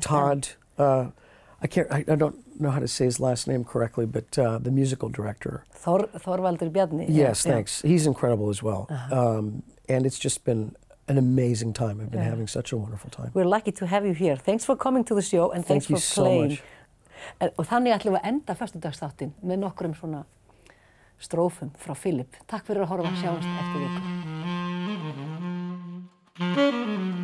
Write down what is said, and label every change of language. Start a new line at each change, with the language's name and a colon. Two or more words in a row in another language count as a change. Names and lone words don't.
English: Todd, I don't know how to say his last name correctly, but the musical director. Þorvaldur Bjarni. Yes, thanks. He's incredible as well. And it's just been an amazing time. I've been having such a wonderful time. We're lucky to have you here. Thanks for coming to the show, and thanks for playing. So much.
Icelandic: Og þannig ætlum við að enda föstudagsþáttinn með nokkrum svona strófum frá Philip. Takk fyrir að horfa, sjáumst eftir viku.